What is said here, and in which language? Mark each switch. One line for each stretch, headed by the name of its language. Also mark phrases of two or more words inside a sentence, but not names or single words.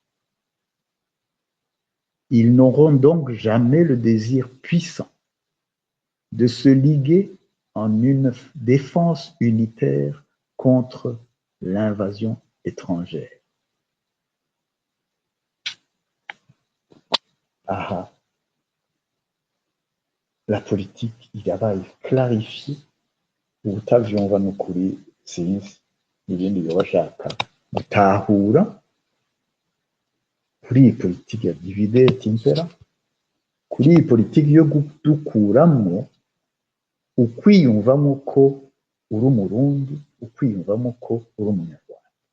French: Ils n'auront donc jamais le désir puissant de se liguer en une défense unitaire contre l'invasion étrangère. Aha. La politique
Rundi: irabaye clarifiée ubutavyumva n'ukuri sinzi ibindi bashaka gutahura kuri iyi politiki ya
Latin: divide et impera
Rundi: kuri iyi politiki yo gudukuramwo ukwiyumvamo ko uri umurundi ukwiyumvamo ko uri umunyarwanda